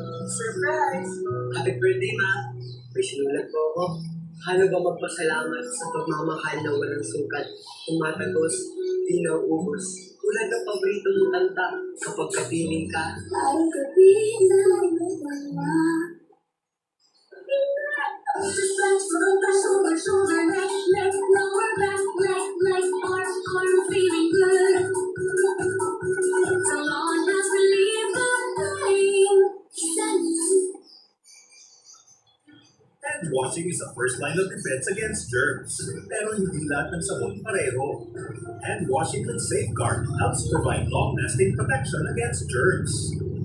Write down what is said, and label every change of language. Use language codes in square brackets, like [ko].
[en] Surprise! Happy birthday, Ma! [tl] May sinulat po ako. Paano ba magpasalamat sa pagmamahal na walang sukat? Tumatagos, di nauubos. Tulad ng paborito mong kanta kapag kapiling ka. Parang gabi na nagmamala. [en] Just like shoulder, shoulder, neck, lower back, leg, arm, feeling good. So long as we leave the pain. Hand washing is the first line of defense against germs. [tl] Pero hindi lahat ng sabon pareho. [en] Hand washing with Safeguard helps provide long-lasting protection against germs.